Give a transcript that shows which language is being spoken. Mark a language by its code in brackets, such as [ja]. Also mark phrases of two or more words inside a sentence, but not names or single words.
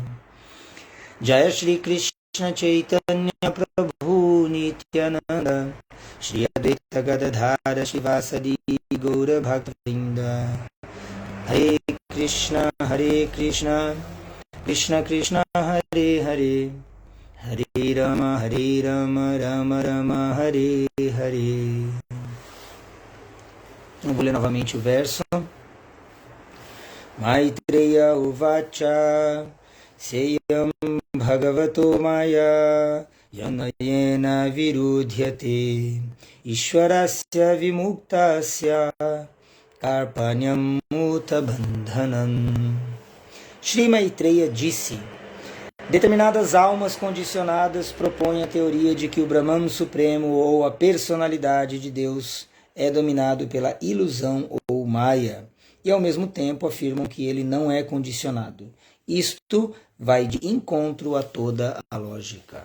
[sa] Jaya Shri Krishna Chaitanya Prabhu Nityananda Shri Advaita Gadadhara Shivasadi Gaura Bhaktivinoda. Hare Krishna Krishna Krishna Hare Hare Hare Rama Rama Rama Hare Hare. [pt] Eu vou ler novamente o verso. [sa] मैत्रेय उवाच सेयं भगवतो माया यनयेन विरुध्यते ईश्वरस्य विमुक्तस्य कार्पण्यं मुत बन्धनम्. [pt] Shri Maitreya disse: determinadas almas condicionadas propõem a teoria de que o Brahman Supremo ou a personalidade de Deus é dominado pela ilusão ou Maya, e ao mesmo tempo afirmam que ele não é condicionado. Isto vai de encontro a toda a lógica.